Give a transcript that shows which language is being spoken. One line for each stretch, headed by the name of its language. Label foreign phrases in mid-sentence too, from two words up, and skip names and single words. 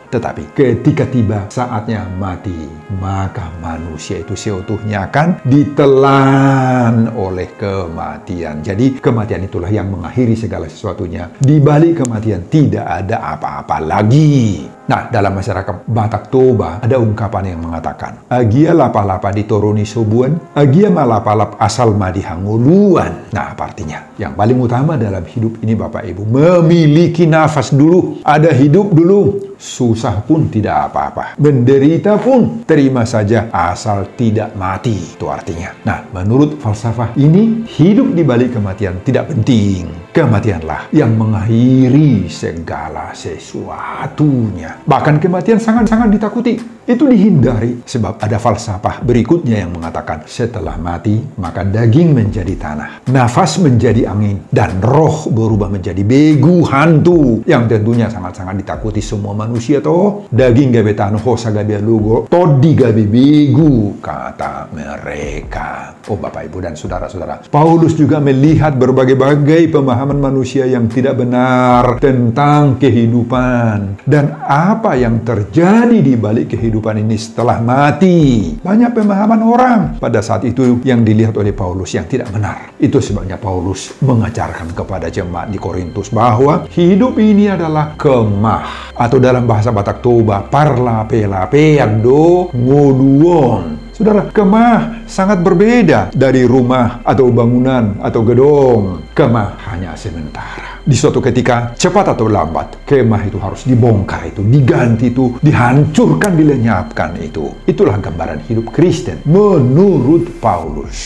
Indonesian: Tetapi ketika tiba saatnya mati, maka manusia itu seutuhnya akan ditelan oleh kematian. Jadi kematian itulah yang mengakhiri segala sesuatunya. Di balik kematian tidak ada apa-apa lagi. Nah, dalam masyarakat Batak Toba ada ungkapan yang mengatakan,
Batak Toba: agia lapa-lapa ditoroni sobuan, agia malapalap asal madihanguluan.
Indonesian: Nah, apa artinya? Yang paling utama dalam hidup ini, Bapak Ibu, memiliki nafas dulu, ada hidup dulu. Susah pun tidak apa-apa, menderita pun terima saja asal tidak mati. Itu artinya. Nah, menurut falsafah ini, hidup di balik kematian tidak penting. Kematianlah yang mengakhiri segala sesuatunya. Bahkan kematian sangat-sangat ditakuti. Itu dihindari sebab ada falsafah berikutnya yang mengatakan setelah mati, maka daging menjadi tanah, nafas menjadi angin, dan roh berubah menjadi begu hantu yang tentunya sangat-sangat ditakuti semua manusia, toh.
Batak Toba: Daging gabe tanah, hosa gabe lugo, todi gabe begu,
Indonesian: kata mereka. Oh, Bapak, Ibu, dan saudara-saudara, Paulus juga melihat berbagai-bagai pemahaman manusia yang tidak benar tentang kehidupan dan apa yang terjadi di balik kehidupan ini setelah mati. Banyak pemahaman orang pada saat itu yang dilihat oleh Paulus yang tidak benar. Itu sebabnya Paulus mengajarkan kepada jemaat di Korintus bahwa hidup ini adalah kemah, atau dalam bahasa Batak Toba,
Batak Toba: parlape-lapean do ngoduon.
Indonesian: Saudara, kemah sangat berbeda dari rumah atau bangunan atau gedung. Kemah hanya sementara. Di suatu ketika, cepat atau lambat, kemah itu harus dibongkar, itu diganti, itu dihancurkan, dilenyapkan itu. Itulah gambaran hidup Kristen menurut Paulus.